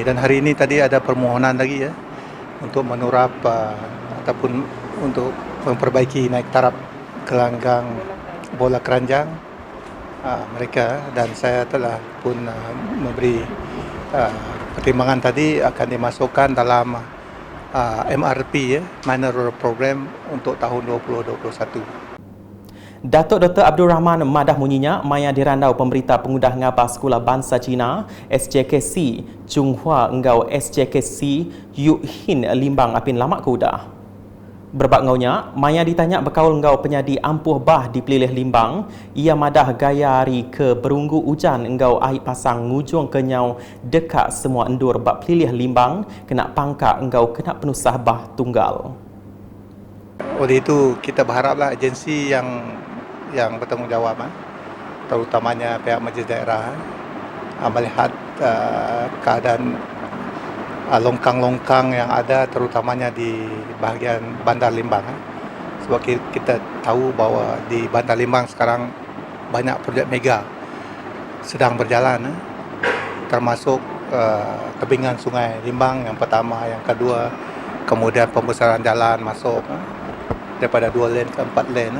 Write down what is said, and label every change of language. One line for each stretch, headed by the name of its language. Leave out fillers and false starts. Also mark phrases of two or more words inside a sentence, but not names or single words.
Malay: Dan hari ini tadi ada permohonan lagi untuk menurap ataupun untuk memperbaiki naik taraf gelanggang bola keranjang mereka, dan saya telah pun memberi pertimbangan tadi akan dimasukkan dalam MRP Minor Rural Program untuk tahun 2021.
Iban: Datuk Dr. Abdul Rahman Madah munyinya maya dirandau pemberita pengudah ngabas Sekolah Bangsa Cina SJKC Chunghua engau SJKC Yu Hin Limbang apin lamak kuda. Berbak ngaunya, maya ditanya berkaul engau penyadi ampuh bah di pelilih Limbang, ia madah gaya hari ke berunggu hujan engau air pasang ngujung kenyau dekat semua endur bak pelilih Limbang kena pangkak engau kena penusah bah tunggal.
Malay: Oleh itu kita berharaplah agensi yang bertanggungjawab, terutamanya pihak majlis daerah, melihat keadaan longkang-longkang yang ada terutamanya di bahagian Bandar Limbang. Sebab kita tahu bahawa di Bandar Limbang sekarang banyak projek mega sedang berjalan, termasuk tebingan Sungai Limbang yang pertama, yang kedua, kemudian pembesaran jalan masuk daripada 2 lane ke 4 lane.